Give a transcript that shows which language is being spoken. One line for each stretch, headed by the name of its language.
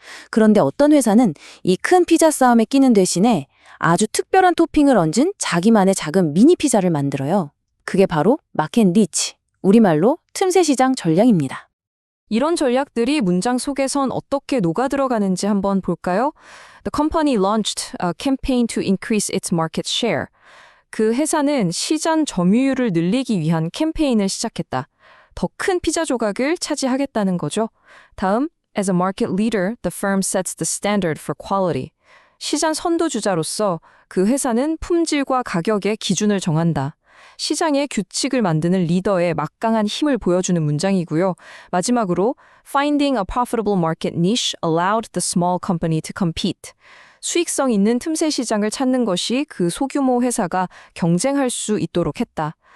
Korean: 그런데 어떤 회사는 이 큰 피자 싸움에 끼는 대신에 아주 특별한 토핑을 얹은 자기만의 작은 미니 피자를 만들어요. 그게 바로 마켓 니치, 우리말로 틈새 시장 전략입니다. 이런 전략들이 문장 속에선 어떻게 녹아들어가는지 한번 볼까요?
English: The company launched a campaign to increase its market share.
Korean: 그 회사는 시장 점유율을 늘리기 위한 캠페인을 시작했다. 더 큰 피자 조각을 차지하겠다는 거죠. 다음,
English: as a market leader, the firm sets the standard for quality.
Korean: 시장 선도주자로서 그 회사는 품질과 가격의 기준을 정한다. 시장의 규칙을 만드는 리더의 막강한 힘을 보여주는 문장이고요. 마지막으로
English: Finding a profitable market niche allowed the small company to compete.
Korean: 수익성 있는 틈새 시장을 찾는 것이 그 소규모 회사가 경쟁할 수 있도록 했다.